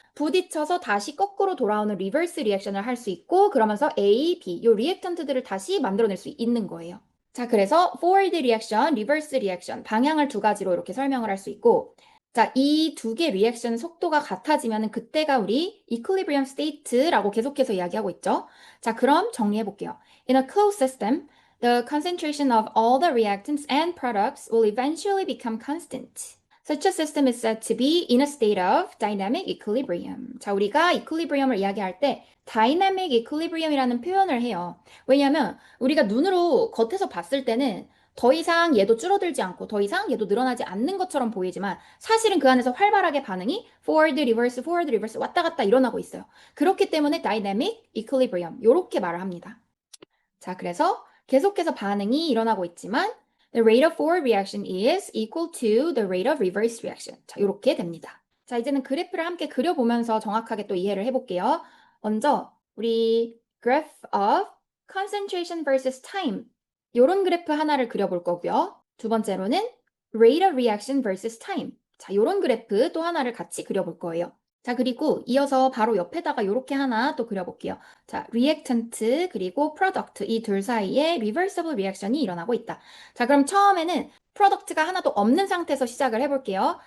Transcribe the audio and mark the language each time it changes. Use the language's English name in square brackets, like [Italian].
[Korean] 부딪혀서 다시 거꾸로 돌아오는 리버스 리액션을 할 수 있고 그러면서 A, B 요 리액턴트들을 다시 만들어낼 수 있는 거예요. 자, 그래서 forward reaction, reverse reaction 방향을 두 가지로 이렇게 설명을 할 수 있고 자, 이 두 개 리액션 속도가 같아지면 그때가 우리 equilibrium state라고 계속해서 이야기하고 있죠. 자, 그럼 정리해 볼게요. [English] In a closed system, the concentration of all the reactants and products will eventually become constant. Such a system is said to be in a state of dynamic equilibrium. [Korean] 자, 우리가 equilibrium을 이야기할 때 dynamic equilibrium이라는 표현을 해요. 왜냐하면 우리가 눈으로 겉에서 봤을 때는 더 이상 얘도 줄어들지 않고 더 이상 얘도 늘어나지 않는 것처럼 보이지만 사실은 그 안에서 활발하게 반응이 forward, reverse 왔다 갔다 일어나고 있어요. 그렇기 때문에 dynamic equilibrium 이렇게 말을 합니다. 자, 그래서 계속해서 반응이 일어나고 있지만 [English] the rate of forward reaction is equal to the rate of reverse reaction. [Korean] 자, 이렇게 됩니다. 자, 이제는 그래프를 함께 그려보면서 정확하게 또 이해를 해볼게요. 먼저 우리 graph of concentration versus time 요런 그래프 하나를 그려볼 거고요. 두 번째로는 [English] rate of reaction versus time. [Korean] 자, 요런 그래프 또 하나를 같이 그려볼 거예요. 자, 그리고 이어서 바로 옆에다가 요렇게 하나 또 그려볼게요. 자, reactant 그리고 product 이 둘 사이에 reversible reaction이 일어나고 있다. 자, 그럼 처음에는 프로덕트가 하나도 없는 상태에서 시작을 해볼게요.